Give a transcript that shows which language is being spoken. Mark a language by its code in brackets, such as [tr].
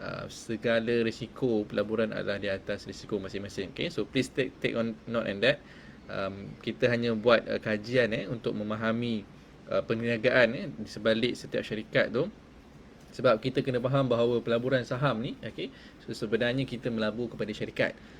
[ms] Segala risiko pelaburan adalah di atas risiko masing-masing. [en] Okay, so please take on note on that. [ms] Kita hanya buat kajian untuk memahami perniagaan di sebalik setiap syarikat tu, sebab kita kena faham bahawa pelaburan saham ni, okay, so sebenarnya kita melabur kepada syarikat.